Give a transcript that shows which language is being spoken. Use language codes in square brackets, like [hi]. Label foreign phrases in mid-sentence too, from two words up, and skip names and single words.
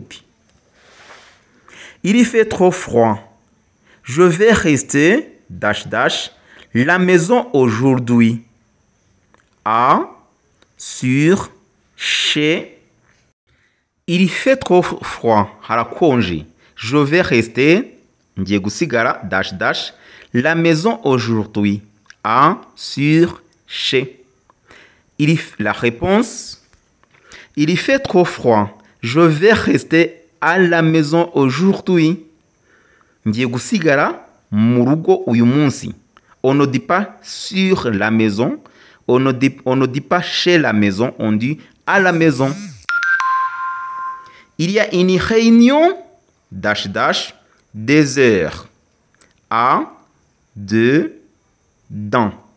[fr] Il y fait trop froid. Je vais rester, [en] dash dash, [fr] la maison aujourd'hui. Sur, chez. Il y fait trop froid. Harakonji. Je vais rester, [rw] ngiye gusigara, [en] dash dash, [fr] la maison aujourd'hui. Sur, chez. La réponse. Il y fait trop froid. Je vais rester à la maison aujourd'hui. [rw] Ngiye gusigara mu rugo uyu munsi. [fr] On ne dit pas sur la maison. On ne dit pas chez la maison. On dit à la maison. Il y a une réunion, [en] dash dash, [fr] des heures. 2, dans.